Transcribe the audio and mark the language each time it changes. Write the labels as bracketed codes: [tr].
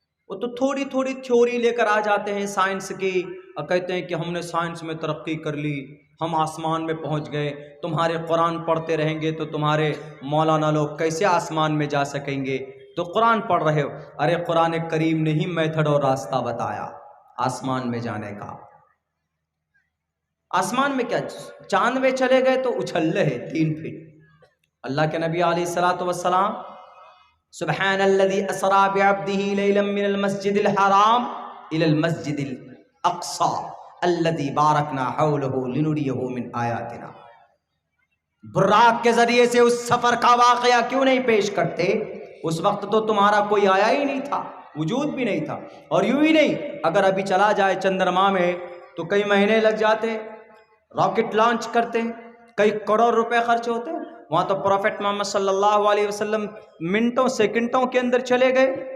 [ur] وہ تو تھوڑی تھوڑی تھیوری لے کر آ جاتے ہیں سائنس کی، اور کہتے ہیں کہ ہم نے سائنس میں ترقی کر لی، ہم آسمان میں پہنچ گئے۔ تمہارے قرآن پڑھتے رہیں گے تو تمہارے مولانا لوگ کیسے آسمان میں جا سکیں گے؟ تو قرآن پڑھ رہے ہو، ارے قرآن کریم نے ہی میتھڈ اور راستہ بتایا۔ آسمان میں جانے کا. آسمان میں کیا چاند میں چلے گئے تو اچھل رہے 3 فٹ. اللہ کے نبی [ar] علیہ الصلوۃ والسلام سبحان الذي اسرا بعبده ليلا من المسجد الحرام الى المسجد الاقصى الذي باركنا حوله لنريه من آیاتنا. [ur] براق کے ذریعے سے اس سفر کا واقعہ کیوں نہیں پیش کرتے؟ اس وقت تو تمہارا کوئی آیا ہی نہیں تھا، وجود بھی نہیں تھا. اور یوں ہی نہیں، اگر ابھی چلا جائے چندرما میں تو کئی مہینے لگ جاتے. راکٹ لانچ کرتے کئی کروڑ روپے خرچ ہوتے. وہاں تو پروفیٹ محمد صلی اللہ علیہ وسلم منٹوں سیکنڈوں کے اندر چلے گئے.